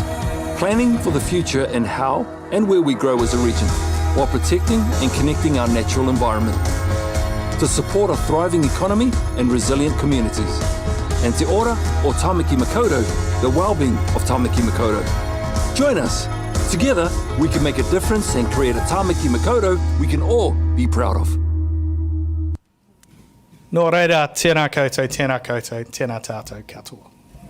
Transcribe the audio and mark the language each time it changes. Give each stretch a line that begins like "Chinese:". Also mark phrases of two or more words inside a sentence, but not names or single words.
English: Planning for the future and how and where we grow as a region, while protecting and connecting our natural environment. To support a thriving economy and resilient communities. And Te Ora o Tāmaki Makaurau, the well-being of Tāmaki Makaurau. Join us. Together, we can make a difference and create a Tāmaki Makaurau we can all be proud of.
Māori: Nō reira, tēnā koutou, tēnā koutou, tēnā tātou katoa.